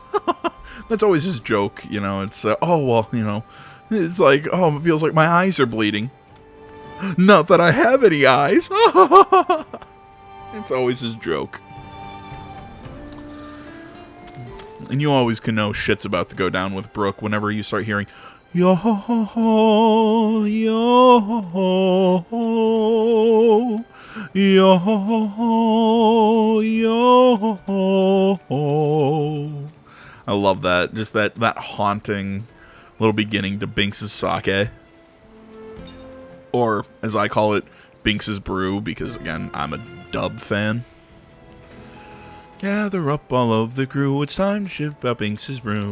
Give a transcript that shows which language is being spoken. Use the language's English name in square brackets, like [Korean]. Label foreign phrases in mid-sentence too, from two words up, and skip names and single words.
[English] That's always his joke, it's, oh well, it's oh, it feels like my eyes are bleeding. Not that I have any eyes. It's always his joke. And you always can know shit's about to go down with Brooke whenever you start hearing, yo ho ho ho, yo ho ho, yo ho ho, yo ho ho. I love that. Just that haunting little beginning to Binks' sake. Or, as I call it, Binks' brew, because again, I'm a dub fan. Gather up all of the crew, it's time to ship out Binks' brew.